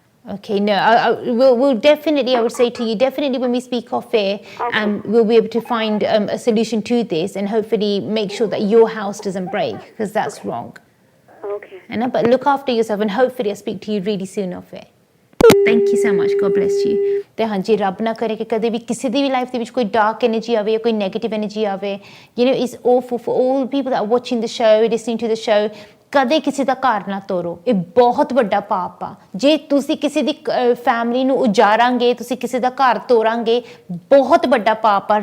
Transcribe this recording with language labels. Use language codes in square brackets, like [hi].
[en] Okay, no, we'll definitely, I would say to you, definitely when we speak off air, we'll be able to find a solution to this, and hopefully make sure that your house doesn't break, because that's wrong. Okay. But look after yourself, and hopefully I'll speak to you really soon off air. Thank you so much. God bless you. [pa] ਤੇ ਹਾਂਜੀ, ਰੱਬ ਨਾ ਕਰੇ ਕਿ ਕਦੇ ਵੀ ਕਿਸੇ ਦੀ ਵੀ life ਦੇ ਵਿੱਚ ਕੋਈ ਡਾਰਕ ਐਨਰਜੀ ਆਵੇ ਜਾਂ ਕੋਈ ਨੈਗੇਟਿਵ ਐਨਰਜੀ ਆਵੇ. [en] It's awful for all people that are watching the show, listening to the show. [pa] ਕਦੇ ਕਿਸੇ ਦਾ ਘਰ ਨਾ ਤੋੜੋ. ਇਹ ਬਹੁਤ ਵੱਡਾ ਪਾਪ ਆ. ਜੇ ਤੁਸੀਂ ਕਿਸੇ ਦੀ ਫੈਮਿਲੀ ਨੂੰ ਉਜਾਰਾਂਗੇ, ਤੁਸੀਂ ਕਿਸੇ ਦਾ ਘਰ ਤੋੜਾਂਗੇ, ਬਹੁਤ ਵੱਡਾ ਪਾਪ ਆ.